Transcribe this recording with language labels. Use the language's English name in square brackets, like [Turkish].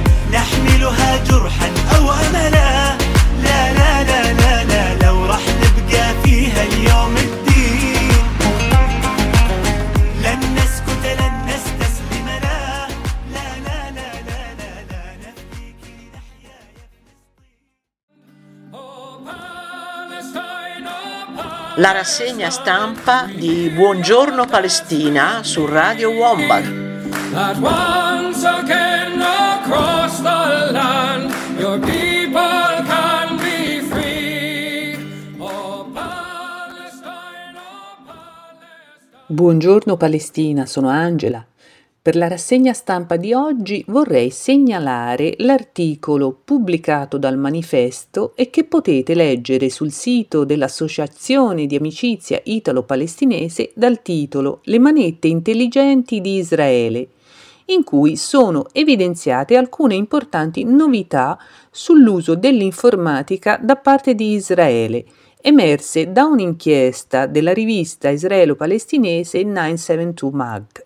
[Arabic] نحملها جرحا أو أملا، لا لا لا لا لا، لو رح نبقى فيها اليوم الدين لن نسكت لن نستسلم، لا لا لا لا لا لا، نفديك لنحيا يا فلسطين. [Italian] La rassegna stampa di Buongiorno Palestina su Radio Wombat. [English] That once again across the land your people can be free. Oh Palestine, oh Palestine. [Italian] Buongiorno Palestina, sono Angela. Per la rassegna stampa di oggi vorrei segnalare l'articolo pubblicato dal Manifesto e che potete leggere sul sito dell'Associazione di Amicizia Italo-Palestinese dal titolo Le manette intelligenti di Israele, in cui sono evidenziate alcune importanti novità sull'uso dell'informatica da parte di Israele, emerse da un'inchiesta della rivista israelo-palestinese 972 Mag.